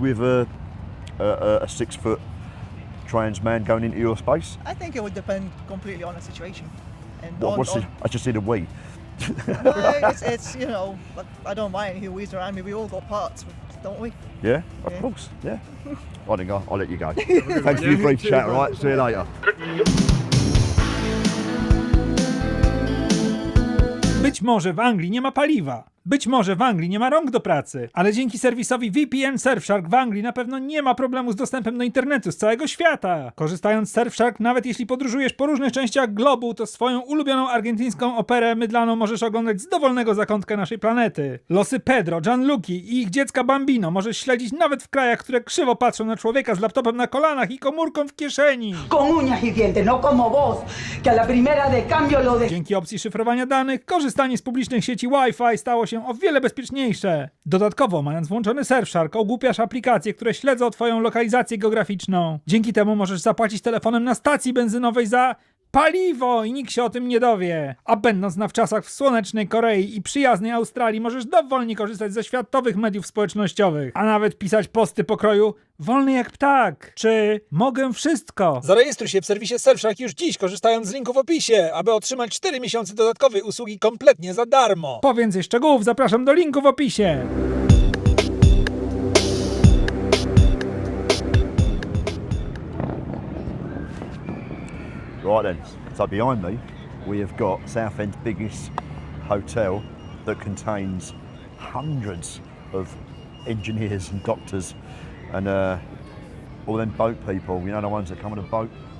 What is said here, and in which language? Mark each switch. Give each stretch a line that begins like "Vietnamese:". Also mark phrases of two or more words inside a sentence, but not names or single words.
English: So you're happy with a a 6 foot trans man going into your space? I think it would depend completely on the situation. And I just said a we. it's you know, but I don't mind who weaves around me. We all got parts, don't we? Yeah, of course, yeah. I think I'll let you go. Thanks for your brief chat, all right? See you later.
Polish: Być może w Anglii nie ma paliwa. Być może w Anglii nie ma rąk do pracy, ale dzięki serwisowi VPN Surfshark w Anglii na pewno nie ma problemu z dostępem do internetu z całego świata. Korzystając z Surfshark, nawet jeśli podróżujesz po różnych częściach globu, to swoją ulubioną argentyńską operę mydlaną możesz oglądać z dowolnego zakątka naszej planety. Losy Pedro, Gianluki i ich dziecka Bambino możesz śledzić nawet w krajach, które krzywo patrzą na człowieka z laptopem na kolanach i komórką w kieszeni.
Spanish: Con uñas y dientes, no como vos, que a la primera de cambio lo de...
Polish: Dzięki opcji szyfrowania danych, korzystanie z publicznych sieci Wi-Fi stało się o wiele bezpieczniejsze. Dodatkowo, mając włączony Surfshark, ogłupiasz aplikacje, które śledzą twoją lokalizację geograficzną. Dzięki temu możesz zapłacić telefonem na stacji benzynowej za paliwo i nikt się o tym nie dowie. A będąc na wczasach w słonecznej Korei i przyjaznej Australii, możesz dowolnie korzystać ze światowych mediów społecznościowych, a nawet pisać posty pokroju wolny jak ptak, czy mogę wszystko. Zarejestruj się w serwisie Surfshark już dziś, korzystając z linku w opisie, aby otrzymać 4 miesiące dodatkowej usługi kompletnie za darmo. Po więcej szczegółów zapraszam do linku w opisie.
English: Right then, so behind me we have got Southend's biggest hotel that contains hundreds of engineers and doctors and all them boat people, you know, the ones that come on a boat.